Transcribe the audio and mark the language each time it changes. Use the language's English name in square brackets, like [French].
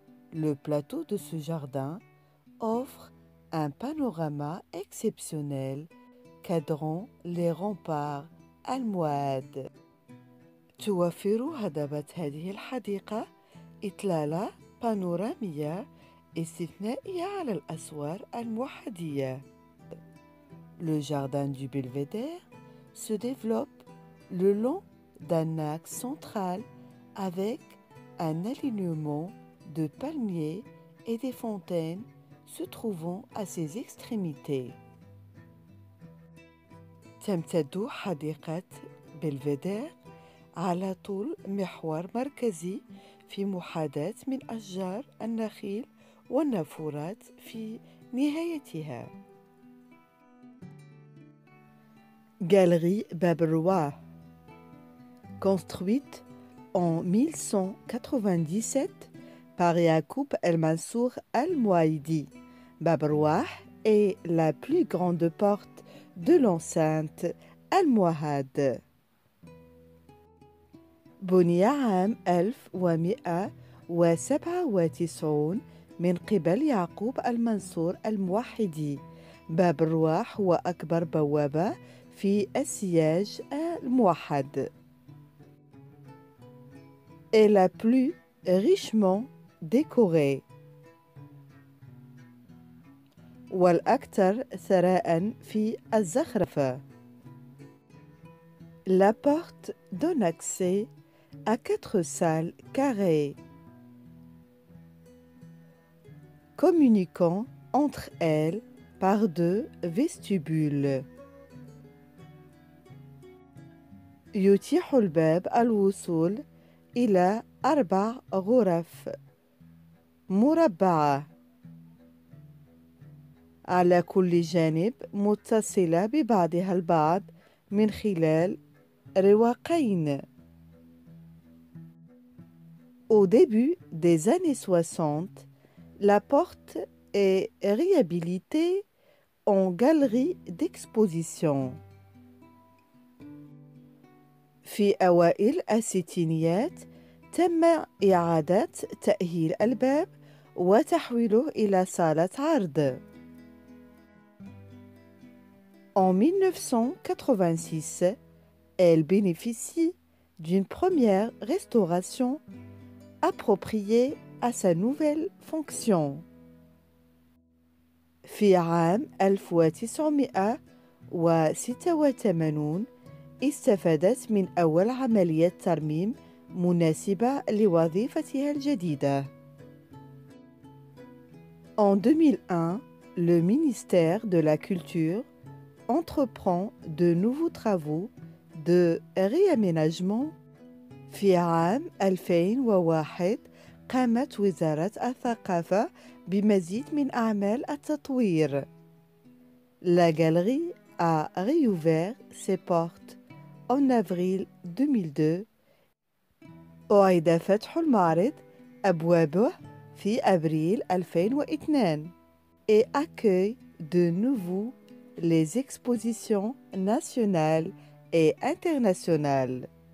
[French] Le plateau de ce jardin offre un panorama exceptionnel cadrant les remparts almohades. [Arabic] توفر هضبة هذه الحديقة إطلالة بانورامية استثنائية على الأسوار الموحدية. [French] Le jardin du Belvédère se développe le long d'un axe central avec un alignement de palmiers et des fontaines se trouvant à ses extrémités. [Arabic] تمتد حديقة بلفيدير على طول محور مركزي في محاذاة من أشجار النخيل والنافورات في نهايتها. [French] Galerie Bab el-Roi. Construite en 1197 par Yacoub el-Mansour al-Mouaïdi, Bab el-Roi est la plus grande porte de l'enceinte almohade. [Arabic] بني عام 1197 من قبل يعقوب المنصور الموحدي. باب الرواح هو أكبر بوابة في السياج الموحد. [French] est la plus richement décorée [Arabic] والأكثر ثراء في الزخرفة. [French] La porte donne accès à 4 salles carrées communiquant entre elles par 2 vestibules. [Arabic] يتيح الباب الوصول إلى 4 غرف مربعة على كل جانب متصلة ببعضها البعض من خلال رواقين. [French] Au début des années 60, la porte est réhabilitée en galerie d'exposition. [Arabic] في أوائل الستينيات تم إعادة تأهيل الباب وتحويله إلى صالة عرض. [French] En 1986, elle bénéficie d'une première restauration appropriée à sa nouvelle fonction. [Arabic] في عام 1986 استفادت من أول عملية ترميم مناسبة لوظيفتها الجديدة. [French] En 2001, le ministère de la Culture entreprend de nouveaux travaux de réaménagement. [Arabic] في عام 2001 قامت وزارة الثقافة بمزيد من أعمال التطوير. [French] La galerie a réouvert ses portes en avril 2002. [Arabic] أعيد فتح المعرض أبوابه في أبريل 2002 [French] et accueille de nouveau les expositions nationales et internationales.